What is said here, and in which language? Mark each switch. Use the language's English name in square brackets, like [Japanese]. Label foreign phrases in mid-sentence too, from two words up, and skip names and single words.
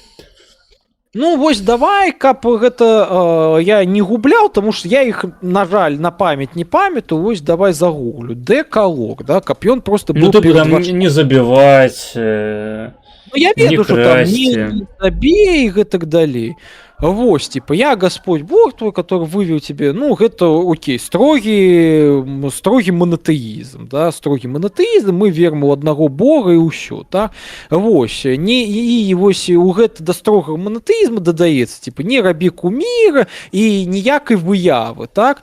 [Belarusian] Ну, вось давай, каб гэта я не губляў, таму што я іх, на жаль, на памяць не памятаю, вось давай загуглю. Дэкалог, да, каб ён просто быў... Ну, ты там не забіваць, ну, я ведаю, што там не забей і гэтак далей. Вось, [Russian] типа, я Господь Бог твой, который вывел тебе, [Belarusian] ну, гэта, окей, строгі монотэізм, да, строгі монотэізм, мы верим у аднаго Бога і ўсё, так? Вось, і вось у гэта да строгага монотэізму дадаецца, типа, не рабі куміра і ніякай выявы, так?